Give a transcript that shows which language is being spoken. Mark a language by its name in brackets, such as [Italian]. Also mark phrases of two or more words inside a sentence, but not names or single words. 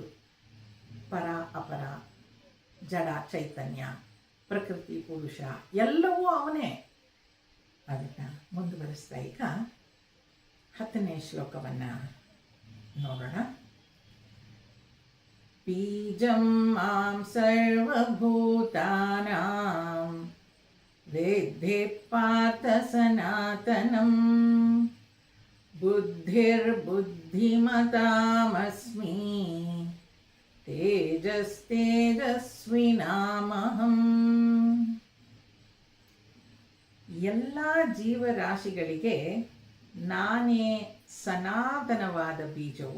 [Kannada] ಪರ ಅಪರ, ಜಡ ಚೈತನ್ಯ, ಪ್ರಕೃತಿ ಪುರುಷ ಎಲ್ಲವೂ ಅವನೇ. ಅದನ್ನು ಮುಂದುವರಿಸ್ತಾ ಈಗ 10ನೇ ಶ್ಲೋಕವನ್ನು ನೋಡೋಣ. [Sanskrit] ಬೀಜಂ ಮಾಂ ಸರ್ವಭೂತಾನಾಂ ವೇದ್ಧೇ ಪಾರ್ಥ ಸನಾತನಂ ಬುದ್ಧಿರ್ಬುದ್ಧಿಮತಾಮಸ್ಮಿ ತೇಜಸ್ವಿನಾಮಹಂ. [Kannada] ಎಲ್ಲ ಜೀವರಾಶಿಗಳಿಗೆ ನಾನೇ ಸನಾತನವಾದ ಬೀಜವು.